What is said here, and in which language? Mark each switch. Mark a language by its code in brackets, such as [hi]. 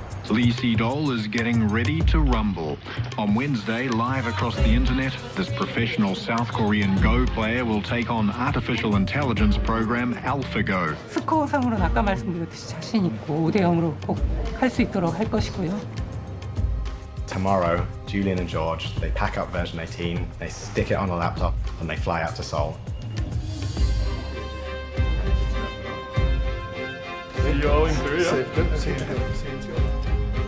[en] Lee Sedol is getting ready to rumble. On Wednesday, live across the internet, this professional South Korean Go player will take on artificial intelligence program AlphaGo. [ko] 스코어상으로는 아까 말씀드렸듯이 자신 있고 5대0으로 꼭 할 수 있도록 할 것이고요. [en] Tomorrow, Julian and George, they pack up version 18, they stick it on a laptop, and they fly out to Seoul. See you all in Korea. Safe trip. See you.